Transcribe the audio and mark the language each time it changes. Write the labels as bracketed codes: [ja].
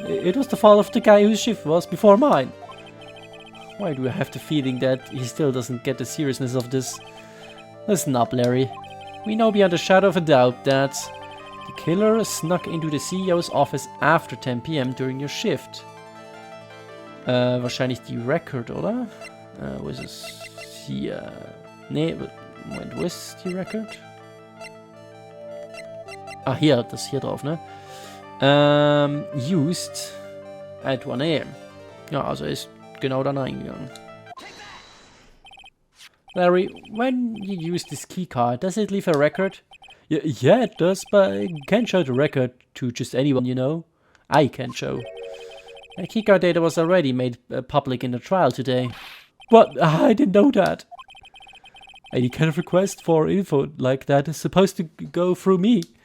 [en] It was the fault of the guy whose shift was before mine. Why do I have the feeling that he still doesn't get the seriousness of this? Listen up, Larry. We know beyond a shadow of a doubt that the killer snuck into the CEO's office after 10 p.m. during your shift. [de] Wahrscheinlich die Record, oder? Wo ist es? Hier. Nee, Moment, wo ist die Record? Ah, hier, das ist hier drauf, ne? [en] Used at 1 a.m. [de] Ja, also er ist genau dann reingegangen. [en] Larry, when you use this keycard, does it leave a record? Yeah, it does, but I can't show the record to just anyone, you know? I can't show. The keycard data was already made public in the trial today. What? I didn't know that. Any kind of request for info like that is supposed to go through me.